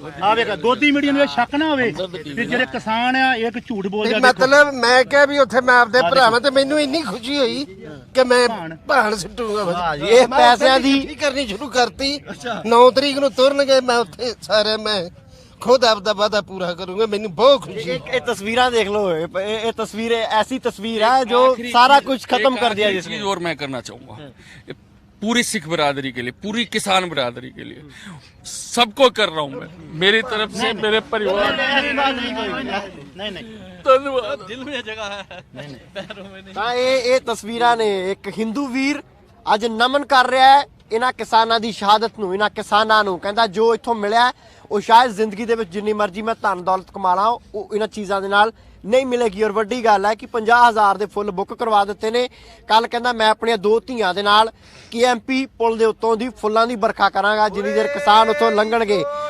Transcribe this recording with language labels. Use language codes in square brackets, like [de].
[pa] ਆ ਵੇਖ ਗੋਦੀ ਮੀਡੀਆ ਨੂੰ ਇਹ ਸ਼ੱਕ ਨਾ ਹੋਵੇ ਕਿ ਜਿਹੜੇ ਕਿਸਾਨ ਆ ਇੱਕ ਝੂਠ ਬੋਲ ਜਾਂਦੇ। ਮਤਲਬ ਮੈਂ ਕਿਹਾ ਵੀ ਉੱਥੇ ਮੈਂ ਆਪਦੇ ਭਰਾਵਾਂ ਤੇ ਮੈਨੂੰ ਇੰਨੀ ਖੁਸ਼ੀ ਹੋਈ ਕਿ ਮੈਂ ਭਾਣ ਸੁੱਟੂਗਾ ਬਸ। ਇਹ ਪੈਸਿਆਂ ਦੀ ਕਰਨੀ ਸ਼ੁਰੂ ਕਰਤੀ। 9 ਤਰੀਕ ਨੂੰ ਤੁਰਨਗੇ, ਮੈਂ ਉੱਥੇ ਸਾਰੇ ਮੈਂ ਖੁਦ ਆਪਦਾ ਵਾਦਾ ਪੂਰਾ ਕਰੂੰਗਾ। ਮੈਨੂੰ ਬਹੁਤ ਖੁਸ਼ੀ ਹੈ। ਇਹ ਤਸਵੀਰਾਂ [hi] देख लो, ये तस्वीर ऐसी तस्वीर है जो सारा कुछ खत्म कर दिया जिसने। चीज और मैं करना चाहूंगा पूरी सिख बिरादरी के लिए, पूरी किसान बिरादरी के लिए, सबको कर रहा हूं मैं, मेरी तरफ से मेरे परिवार। नहीं धन्यवाद, दिल में जगह है, पैरों में नहीं। [pa] ਤਾਂ ਇਹ ਤਸਵੀਰਾਂ ਨੇ ਇੱਕ ਹਿੰਦੂ ਵੀਰ ਅੱਜ ਨਮਨ ਕਰ ਰਿਹਾ ਹੈ ਇਹਨਾਂ ਕਿਸਾਨਾਂ ਦੀ ਸ਼ਹਾਦਤ ਨੂੰ, ਇਹਨਾਂ ਕਿਸਾਨਾਂ ਨੂੰ। ਕਹਿੰਦਾ ਜੋ ਇੱਥੋਂ ਮਿਲਿਆ ਉਹ ਸ਼ਾਇਦ ਜ਼ਿੰਦਗੀ ਦੇ ਵਿੱਚ ਜਿੰਨੀ ਮਰਜ਼ੀ ਮੈਂ ਧਨ ਦੌਲਤ ਕਮਾ ਲਾਂ ਉਹ ਇਹਨਾਂ ਚੀਜ਼ਾਂ ਦੇ ਨਾਲ ਨਹੀਂ ਮਿਲੇਗੀ। ਔਰ ਵੱਡੀ ਗੱਲ ਹੈ ਕਿ 50,000 ਦੇ ਫੁੱਲ ਬੁੱਕ ਕਰਵਾ ਦਿੱਤੇ ਨੇ। ਕੱਲ ਕਹਿੰਦਾ ਮੈਂ ਆਪਣੀਆਂ 2 ਧੀਆਂ ਦੇ ਨਾਲ KMP ਪੁਲ ਦੇ ਉੱਤੋਂ ਦੀ ਫੁੱਲਾਂ ਦੀ ਵਰਖਾ ਕਰਾਂਗਾ ਜਿੰਨੀ ਦੇਰ ਕਿਸਾਨ ਉੱਥੋਂ ਲੰਘਣਗੇ।